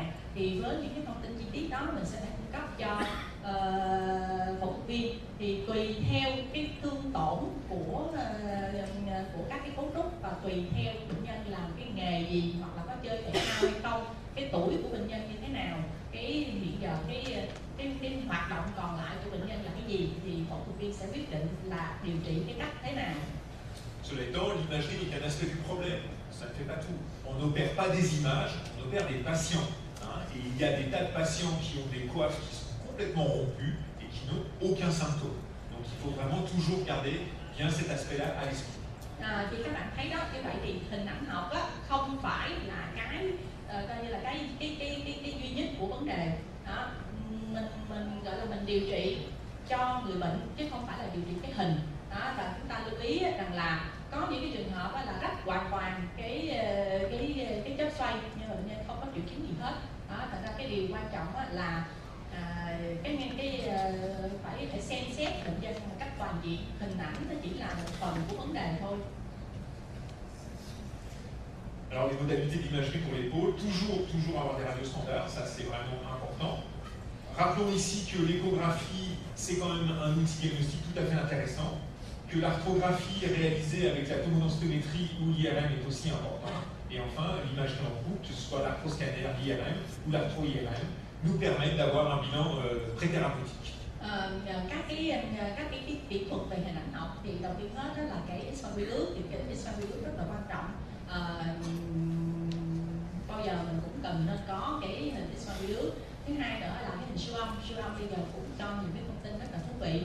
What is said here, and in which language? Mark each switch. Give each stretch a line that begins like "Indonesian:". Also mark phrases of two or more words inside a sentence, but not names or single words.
Vietnamese: Thì với những cái thông tin chi tiết đó mình sẽ cung cấp cho phẫu thuật viên, thì tùy theo cái thương tổn của các cái cấu trúc và tùy theo bệnh nhân làm cái nghề gì, hoặc là có chơi thể thao hay không, cái tuổi của bệnh nhân như thế nào, cái hiện giờ cái hoạt động còn lại của bệnh nhân là cái gì, thì phẫu thuật viên sẽ quyết định là điều trị cái cách thế nào.
French: Cela étant, l'imagerie est un aspect du problème, ça ne fait pas tout. On n'opère pas des images, on opère des patients. Et il y a des tas de patients qui ont des coiffes qui sont complètement rompues et qui n'ont aucun symptôme. Donc il faut vraiment toujours garder bien cet aspect-là à l'esprit.
Vietnamese: Thì các bạn thấy đó, như vậy thì hình ảnh học á, không phải là cái coi như là cái duy nhất của vấn đề. Đó, mình gọi là mình điều trị cho người bệnh chứ không phải là điều trị cái hình. Đó, và chúng ta lưu ý rằng là có những cái trường hợp là rách hoàn toàn cái chớp xoay nhưng mà bệnh nhân không có triệu chứng gì hết. Đó, thành ra cái điều quan trọng là phải xem xét bệnh nhân một cách toàn diện. Hình ảnh nó chỉ là một phần của vấn đề thôi.
French: Alors les modalités d'imagerie pour l'épaule, toujours avoir des radios standards, ça c'est vraiment important. Rappelons ici que l'échographie, c'est quand même un outil diagnostique tout à fait intéressant, que l'arthrographie réalisée avec la tomodensitométrie ou l'IRM est aussi important. Et enfin, l'imagerie en groupe, que ce soit l'arthroscanner, l'IRM ou l'arthro-IRM, nous permettent d'avoir un bilan pré-thérapeutique.
Vietnamese: Các cái kỹ thuật về hình ảnh học thì đầu tiên hết đó là cái X-quang vi ước, thì cái X-quang vi ước rất là quan trọng. Bao giờ mình cũng cần nên có cái hình X-quang vi ước. Thứ hai nữa là cái hình siêu âm bây giờ cũng cho nhiều cái thông tin rất là thú vị.